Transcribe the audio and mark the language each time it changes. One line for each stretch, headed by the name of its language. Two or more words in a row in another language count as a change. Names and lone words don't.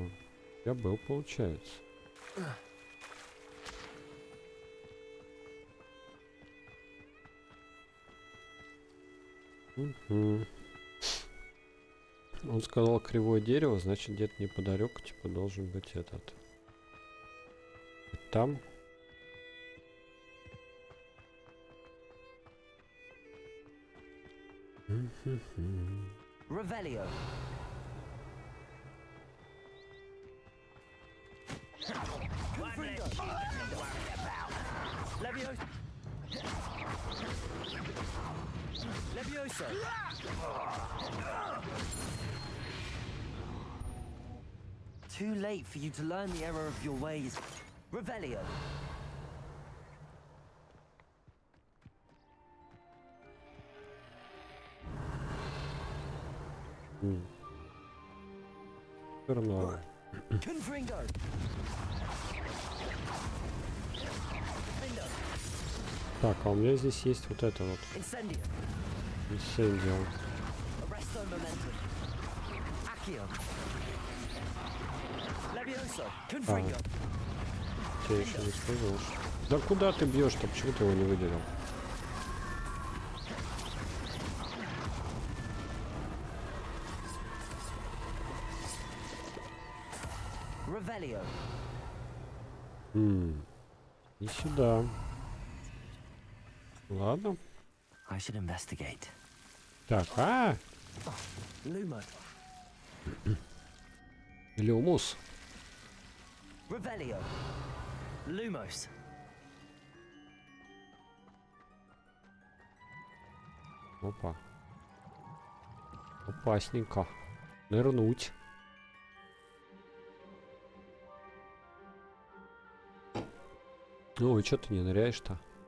Russian: Я был, получается. Угу. Он сказал кривое дерево, значит где-то неподалеку типа должен быть этот. Там. Revelio. Levioso.
English: Too late for you to learn the error of your ways.
Russian: Revelio. Все равно. Confringo. Так, а у меня здесь есть вот это вот. Incendio. Incendio. Arresto momentum. Accio. Levioso. Confringo. Тебе еще не сказал. Да куда ты бьешь-то? Почему ты его не выделил? Revelio. И сюда. Ладно.
English: I should investigate.
Russian: Так, Lumo. Люмус. Revelio. Lumos. Опа. Опасненько. Нырнуть. Ну и что ты не ныряешь-то?